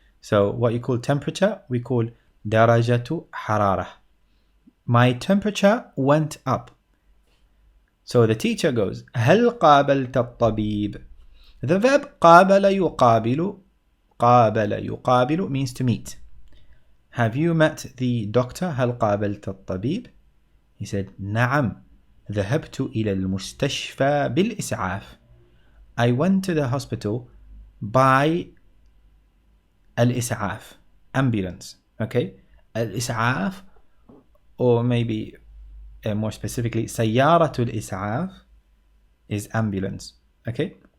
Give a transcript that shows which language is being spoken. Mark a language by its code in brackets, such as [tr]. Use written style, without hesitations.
[en] So what you call temperature, we call [ar] درجة حرارة. [en] My temperature went up. So the teacher goes, [ar] هل قابلت الطبيب? [en] The verb [ar] قابل يقابل, قابل يقابل [en] means to meet. Have you met the doctor? [ar] هل قابلت الطبيب? [en] He said, [ar] نعم, ذهبت إلى المستشفى بالإسعاف. [en] I went to the hospital by الإسعاف, ambulance. Okay? الإسعاف, or maybe more specifically, [ar] سيارة الإسعاف [en] is ambulance. Okay?